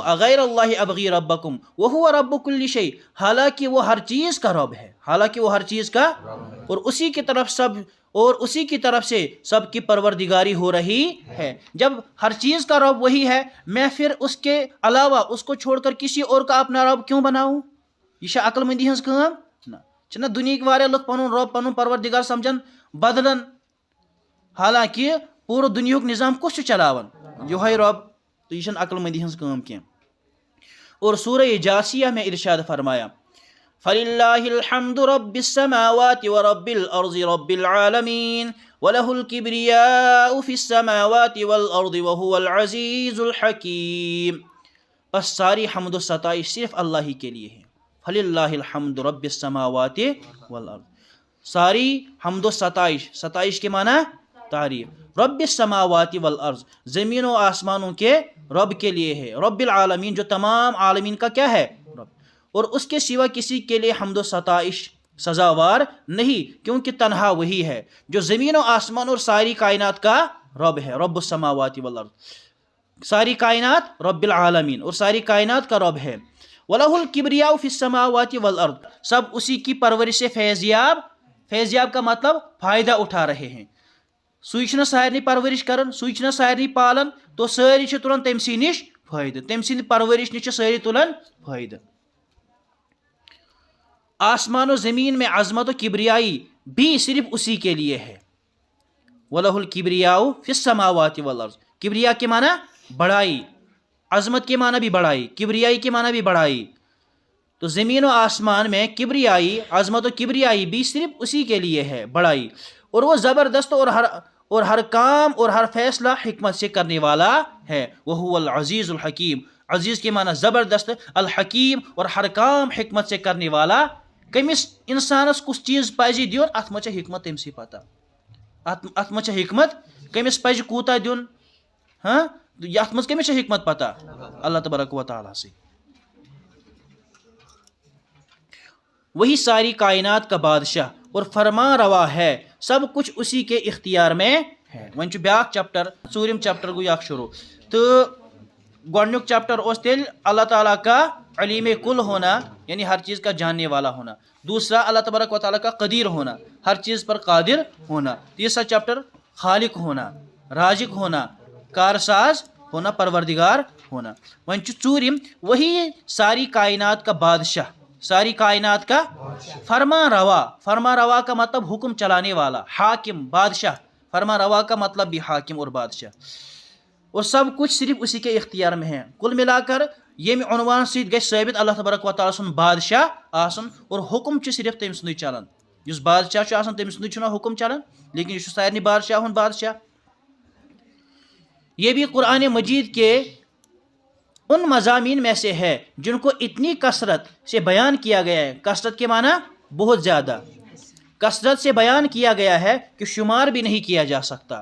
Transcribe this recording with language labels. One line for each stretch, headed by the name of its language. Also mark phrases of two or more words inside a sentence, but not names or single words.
Arabic: اغیر اللہ ابغی ربکم وہو رب کل شیء،
Urdu: حالانکہ وہ ہر چیز کا رب ہے، حالانکہ وہ ہر چیز کا، اور اسی کی طرف سے سب کی پروردگاری ہو رہی ہے۔ جب ہر چیز کا رب وہی ہے، میں پھر اس کے علاوہ اس کو چھوڑ کر کسی اور کا اپنا رب کیوں بناؤں؟
Kashmiri: یہ عقل مندی ہنز کام نا، چھنا دنیا کے وارے لوگ پنن رب پنن پروردگار سمجھن بدلن، حالانکہ پورا دنیا نظام کس چلاون؟ یہ رب، تو یہ عقل مندی ہنز کام کی۔
Urdu: اور سورہ جاسیہ میں ارشاد فرمایا
Arabic: فَلِلَّهِ الْحَمْدُ رَبِّ السَّمَاوَاتِ وَرَبِّ الْأَرْضِ رَبِّ الْعَالَمِينَ وَلَهُ الْكِبْرِيَاءُ فِي السَّمَاوَاتِ وَالْأَرْضِ وَهُوَ الْعَزِيزُ الْحَكِيمُ،
Urdu: بس ساری حمد و ستائش صرف اللہ ہی کے لیے ہے۔
Arabic: فَلِلَّهِ الْحَمْدُ رَبِّ السَّمَاوَاتِ وَالْأَرْضِ،
Urdu: ساری حمد و ستائش، ستائش کے معنی تعریف،
Arabic: رب السماوات والارض،
Urdu: زمین و آسمانوں کے رب کے لیے ہے،
Arabic: رب العالمین
Urdu: جو تمام عالمین کا کیا ہے رب، اور اس کے سوا کسی کے لیے حمد و ستائش سزاوار نہیں، کیونکہ تنہا وہی ہے جو زمین و آسمان اور ساری کائنات کا رب ہے،
Arabic: رب السماوات والارض،
Urdu: ساری کائنات
Arabic: رب العالمین
Urdu: اور ساری کائنات کا رب ہے،
Arabic: وَلَهُ الْكِبْرِيَاءُ فِي السَّمَاوَاتِ وَالْأَرْضِ،
Urdu: سب اسی کی پرورش سے فیضیاب، فیضیاب کا مطلب فائدہ اٹھا رہے ہیں،
Kashmiri: سُے چھُنہ سارنٕے پرورش کران، سُے چھُنہ سارنٕے پالان، تو سٲری چھِ تُلان تٔمسٕے نِش فٲیدٕ، تٔمۍ سٕنٛدِ پرورش نِش چھِ سٲری تُلان فٲیدٕ۔
Urdu: آسمان و زمین میں عظمت و کبریائی بھی صرف اسی کے لیے ہے،
Arabic: وَلَهُ الْكِبْرِيَاءُ فِي السَّمَاوَاتِ وَالْأَرْضِ،
Urdu: کبریا کے معنی بڑائی، عظمت کے معنی بھی بڑائی، کبریائی کے معنی بھی بڑائی، تو زمین و آسمان میں کبریائی، عظمت و کبریائی بھی صرف اسی کے لیے ہے، بڑائی، اور وہ زبردست اور ہر کام اور ہر فیصلہ حکمت سے کرنے والا ہے،
Arabic: وَهُوَ الْعَزِيزُ الْحَكِيمُ،
Urdu: عزیز کے معنی زبردست، الحکیم اور ہر کام حکمت سے کرنے والا۔
Kashmiri: کمس انسانس کس چیز پزِ دیُن ات منٛز چھِ حکمت تٔمسٕے پتہ، ات منٛز چھِ حکمت کمس پزِ کوٗتاہ دیُن، ہاں ات منٛز کمس چھِ حکمت پتہ، اللہ تبارک و تعالیٰ سے۔
Urdu: وہی ساری کائنات کا بادشاہ اور فرما روا ہے، سب کچھ اسی کے اختیار میں ہے۔
Kashmiri: وۄنۍ چھُ بیٛاکھ چیپٹر، ژوٗرِم چیپٹر گوٚو اکھ شروع، تہٕ گۄڈنیُک چیپٹر اوس تیٚلہِ
Urdu: اللہ تعالیٰ کا علیم کل ہونا، یعنی ہر چیز کا جاننے والا ہونا، دوسرا اللہ تبارک و تعالیٰ کا قدیر ہونا، ہر چیز پر قادر ہونا، تیسرا چیپٹر خالق ہونا، رازق ہونا، کارساز ہونا، پروردگار ہونا۔
Kashmiri: وۄنۍ چھُ ژوٗرِم،
Urdu: وہی ساری کائنات کا بادشاہ، ساری کائنات کا فرما روا، فرما روا کا مطلب حکم چلانے والا، حاکم، بادشاہ، فرما روا کا مطلب بھی حاکم اور بادشاہ، اور سب کچھ صرف اسی کے اختیار میں ہے۔
Kashmiri: کل ملا کر ییٚمہِ عنوان سۭتۍ گژھِ ثٲبت اللہ تبارک و تعالیٰ سُنٛد بادشاہ آسُن، اور حکم چھُ صرف تٔمۍ سُنٛدُے چلان، یُس بادشاہ چھُ آسان تٔمۍ سُنٛدُے چھُنہ حکم چلان، لیکن یہ چھُ سارنٕے بادشاہ ہُنٛد بادشاہ۔
Urdu: یہ بھی قرآن مجید کے ان مضامین میں سے ہے جن کو اتنی کثرت سے بیان کیا گیا ہے، کثرت کے معنی بہت زیادہ، کثرت سے بیان کیا گیا ہے کہ شمار بھی نہیں کیا جا سکتا۔